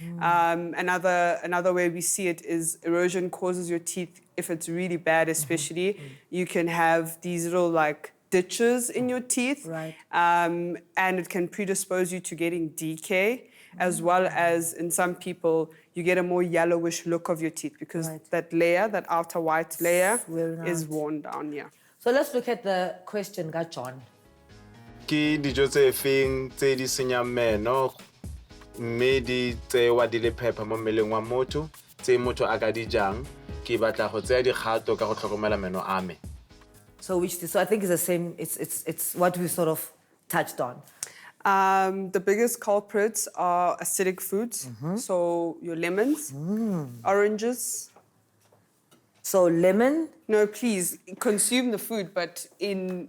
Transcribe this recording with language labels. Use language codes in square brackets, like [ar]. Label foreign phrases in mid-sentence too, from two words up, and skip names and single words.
[en] Another way we see it is erosion causes your teeth, if it's really bad especially, you can have these little like ditches in your teeth. Right. And it can predispose you to getting decay, as well as in some people, you get a more yellowish look of your teeth because that layer, that outer white layer, is worn down, So let's look at the question, John. [tn] Ke dijo tse feng tse di senyang meno mme di tsewa di le phepa mo mmeleng wa motho tse motho a ka di jang ke batla go tseya dikgato ka go tlhokomela meno a me. [en] So I think it's the same, it's what we sort of touched on. The biggest culprits are acidic foods. So your lemons, oranges. So lemon, No, please consume the food, but in